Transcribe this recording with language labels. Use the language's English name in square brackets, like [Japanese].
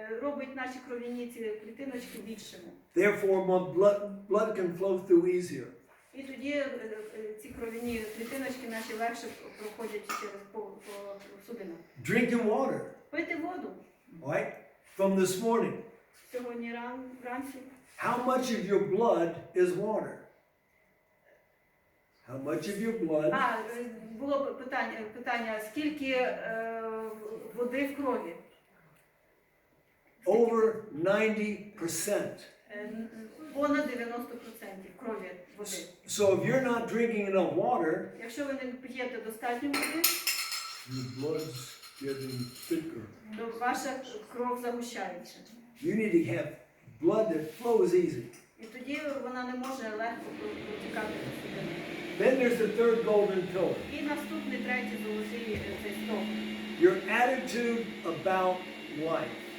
[Ukrainian] робить наші кров'яні ці клітиночки більшими. [English] Therefore, more blood can flow through easier. [Ukrainian] І тоді ці кров'яні клітиночки наші легше проходять через по судинах. [English] Drinking water, [Ukrainian] Пити воду. [English] right? From this morning. [Ukrainian] Сьогодні вранці. [English] How much of your blood is water? How much of your blood? [Ukrainian] Було питання, скільки води в крові? [English] Over 90%. [Ukrainian] Понад 90% крові води. [English] So if you're not drinking enough water, [Ukrainian] Якщо ви не п'єте достатньо води, [English] your blood's getting thicker. [Ukrainian] то ваша кров загущається. [English] You need to have blood that flows easy. [Ukrainian] І тоді вона не може легко протікати до судини. [English] Then there's the third golden pillar. [Ukrainian] І наступний третій золотий цей стовп. [English] Your attitude about life.